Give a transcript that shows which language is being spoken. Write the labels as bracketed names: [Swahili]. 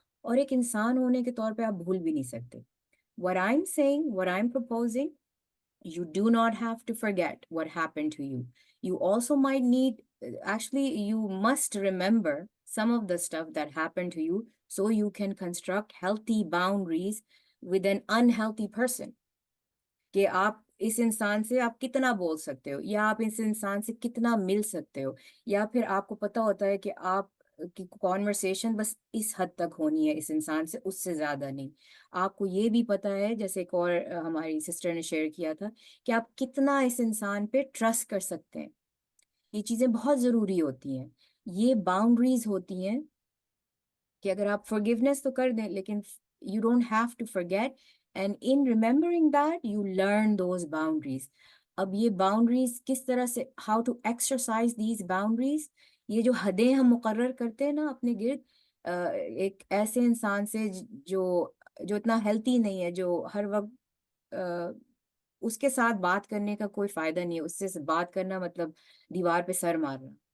[Urdu] اور ایک انسان ہونے کے طور پہ آپ بھول بھی نہیں سکتے. [English] What I'm saying, what I'm proposing, you do not have to forget what happened to you. You also might need, actually, you must remember some of the stuff that happened to you so you can construct healthy boundaries with an unhealthy person. [Urdu] کہ آپ اس انسان سے آپ کتنا بول سکتے ہو، یا آپ اس انسان سے کتنا مل سکتے ہو، یا پھر آپ کو پتا ہوتا ہے کہ آپ کی کانورسیشن بس اس حد تک ہونی ہے اس انسان سے، اس سے زیادہ نہیں. آپ کو یہ بھی پتا ہے، جیسے ایک اور ہماری سسٹر نے شیئر کیا تھا، کہ آپ کتنا اس انسان پہ ٹرسٹ کر سکتے ہیں. یہ چیزیں بہت ضروری ہوتی ہیں. یہ باؤنڈریز ہوتی ہیں کہ اگر آپ forgiveness تو کر دیں لیکن [English] you don't have to forget, and in remembering that you learn those boundaries. [Urdu] اب یہ باؤنڈریز کس طرح سے [English] how to exercise these boundaries، [Urdu] یہ جو حدیں ہم مقرر کرتے ہیں نا اپنے گرد ایک ایسے انسان سے جو اتنا ہیلتھی نہیں ہے، جو ہر وقت اس کے ساتھ بات کرنے کا کوئی فائدہ نہیں ہے، اس سے بات کرنا مطلب دیوار پہ سر مارنا.